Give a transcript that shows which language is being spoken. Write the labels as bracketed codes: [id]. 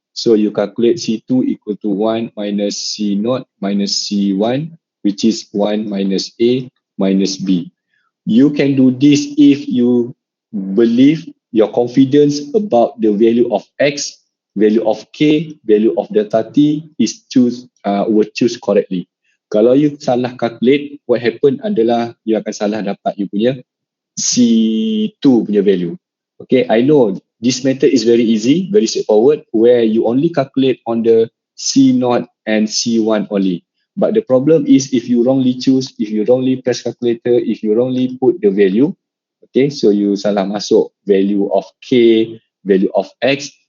[en] So you calculate C2 equal to 1 minus C0 minus C1, which is 1 minus A minus B. You can do this if you believe your confidence about the value of X value of K, value of delta T is were choose correctly. [ms] Kalau you salah calculate, [en] what happen [ms] adalah you akan salah dapat you punya C2 punya value. [en] Okay, I know this method is very easy, very straightforward, where you only calculate on the C0 and C1 only. But the problem is if you wrongly choose, if you wrongly press calculator, if you wrongly put the value, okay, so you [ms] salah masuk [en] value of K, value of X.